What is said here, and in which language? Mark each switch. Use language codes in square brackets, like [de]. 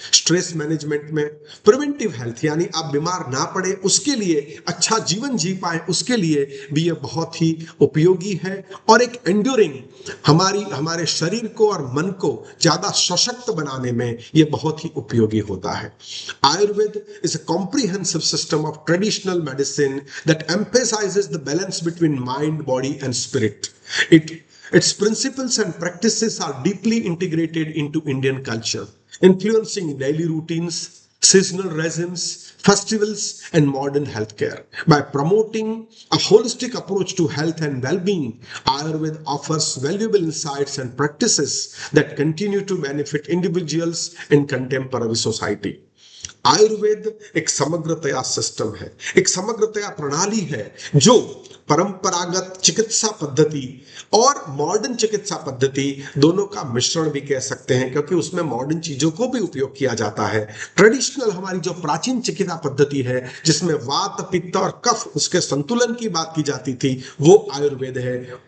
[hi] Stress management में, preventive health यानी आप बीमार ना पड़े उसके लिए, अच्छा जीवन जी पाए उसके लिए भी ये बहुत ही उपयोगी है और एक एंड्योरिंग हमारे शरीर को और मन को ज्यादा सशक्त बनाने में ये बहुत ही उपयोगी होता है। [en] Ayurveda is a comprehensive system of traditional medicine that emphasizes the balance between mind, body and spirit. Its principles and practices are deeply integrated into Indian culture, influencing daily routines, seasonal regimes, festivals, and modern healthcare. By promoting a holistic approach to health and well-being, Ayurveda offers valuable insights and practices that continue to benefit individuals in contemporary society. [hi] Ayurveda एक समग्रतया system है, एक समग्रतया प्रणाली है जो परंपरागत चिकित्सा पद्धति और मॉडर्न चिकित्सा पद्धति दोनों का मिश्रण भी कह सकते हैं, क्योंकि उसमें मॉडर्न चीजों को भी उपयोग किया जाता है। ट्रेडिशनल हमारी जो प्राचीन चिकित्सा पद्धति है जिसमें वात पित्त और कफ उसके संतुलन की बात की जाती थी वो आयुर्वेद है।